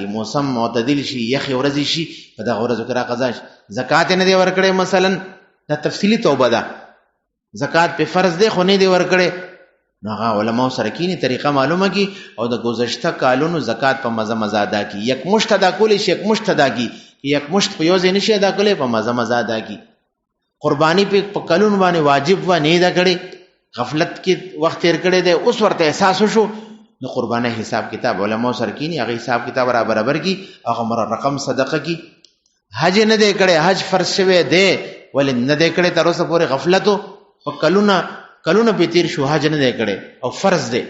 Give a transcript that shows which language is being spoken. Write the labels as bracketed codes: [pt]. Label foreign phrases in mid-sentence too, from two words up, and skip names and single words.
[ps] موسم معتدل شي، یخ ورځ شي، په دغه ورځو کې را قضا شي. زکات نه دی ورکړي مثلا، دا تفصیلی توبه ده. زکات په فرض دی خو نه دی ورکړي، نو هغه علماء سره کینی طریقه معلومه کی، او د گذشته کالونو زکات په مزه مزه ادا کی. [fa] یک مشت [ps] ادا کولی شي، [fa] یک مشت [ps] ادا کی، [fa] یک مشت [ps] په یو ځای نشي ادا کولی، په مزه مزه ادا کی. قربانی په کلونو باندې واجب و نه ادا کړي، غفلت کې وخت تیر کړي دی، اوس ورته احساس وشو، نو قربانه حساب کتاب علماء سره کینی، هغه حساب کتاب برابر کی، هغه مر رقم صدقه کی. حج نه دی کړي، حج فرض شوی دی ولې نه دی کړي، تر اوسه پورې غفلت او کلونه په تیر شو، حج نه دی کړي او فرض دی.